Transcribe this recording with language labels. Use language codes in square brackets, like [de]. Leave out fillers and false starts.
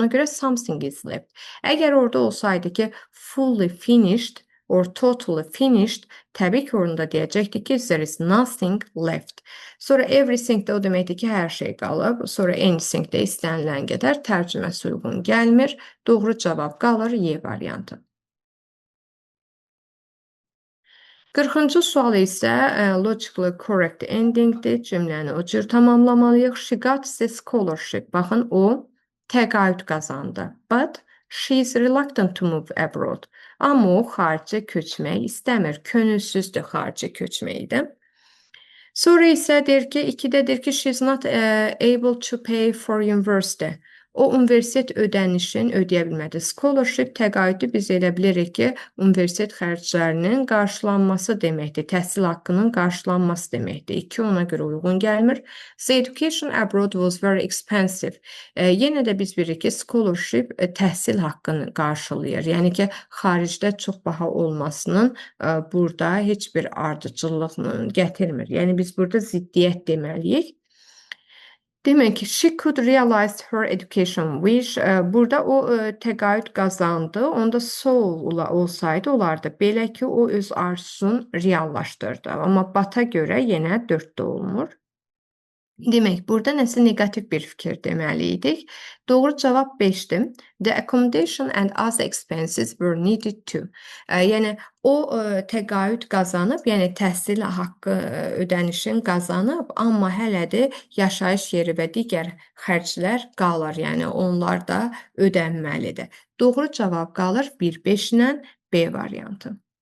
[az] Ona görə [en] something is left. [az] Əgər orada olsaydı ki, [en] fully finished or totally finished, [az] təbii ki, orada deyəcəkdik ki, [en] there is nothing left. [az] Sonra everything də o deməkdir ki, hər şey qalıb. Sonra anything də istənilən qədər tərcüməsi uyğun gəlmir. Doğru cavab qalır Y variantı. 40-cı sual isə [en] logically correct [az] endingdir. Cümləni o cür tamamlamalıyıq. [en] She got the scholarship. [az] Baxın, o təqaüd qazandı. [en] But she is reluctant to move abroad. [az] Amma o xaricə köçmək istəmir. Könülsüzdür xaricə köçməkdə. Sonra isə deyir ki, 2-də deyir ki, [en] she is not able to pay for university. [az] O universitet ödənişini ödəyə bilmədi. Scholarship təqaüdü biz elə bilirik ki, universitet xərclərinin qarşılanması deməkdir. Təhsil haqqının qarşılanması deməkdir. 2 ona görə uyğun gəlmir. [en] The education abroad was very expensive. [az] Yenə də biz bilirik ki, scholarship təhsil haqqını qarşılayır. Yəni ki, xaricdə çox baha olmasının burada heç bir ardıcıllığını gətirmir. Yəni biz burada ziddiyyət deməliyik. Demək ki, [en] she could realize her education wish. [az] Burada o təqaüd qazandı. Onda olsaydı olardı. Belə ki, o öz arzusunu reallaşdırdı. Amma bata görə yenə 4-də olmur. Demək, burada nəsə negativ bir fikir deməliydik. Doğru cavab 5-dir. [en] The accommodation and other expenses were needed too. [az] Yəni, o təqaüd qazanıb, yəni təhsil haqqı ödənişini qazanıb, amma hələ də yaşayış yeri və digər xərclər qalır. Yəni, onlar da ödənməlidir. Doğru cavab qalır 1-5 ilə B variantı.